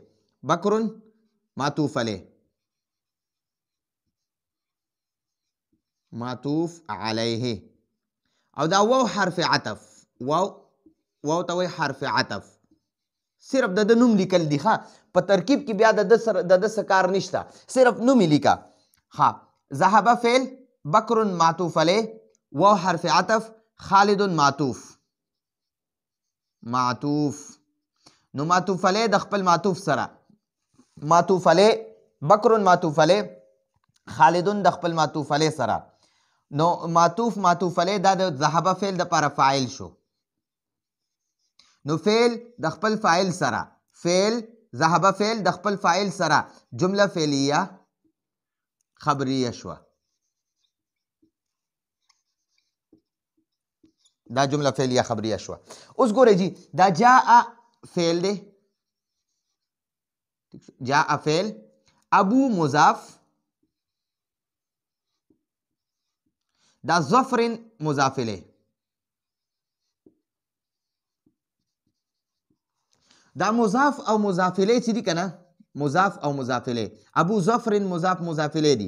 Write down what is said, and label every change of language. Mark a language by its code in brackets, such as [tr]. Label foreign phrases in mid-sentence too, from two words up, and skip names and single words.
[ps] بکرن معطوف علیه، معطوف علیه. او دا واو حرف عطف، واو ته وایي حرف عطف. صرف د نوم لیکل دي ښه، په ترکیب کې بیا د د څه کار نشته، صرف نوم یې لیکه. ها ذهب فعل، بکر معطوف علیه، واو حرف عطف، خالد معطوف. نو معطوف علیه د خپل معطوف سره، معطوف علیه بکر معطوف علیه، خالدون د خپل معطوف علیه سره. نو معطوف علیه دا د ذهب فعل د لپاره فاعل شو. نو فعل د خپل فاعل سره، ذهب فعل د خپل فاعل سره جمله فعلیه خبریه شوه. دا جمله فعلیه خبریه شوه. اوس ګورئ جی، دا جاء فعل دی. جاء فعل، ابو مضاف، دا ظفر مضاف الیه. دا مضاف او مضاف الیه چې دي که نه، مضاف او مضاف الیه، ابو ظفر مضاف الیه دي.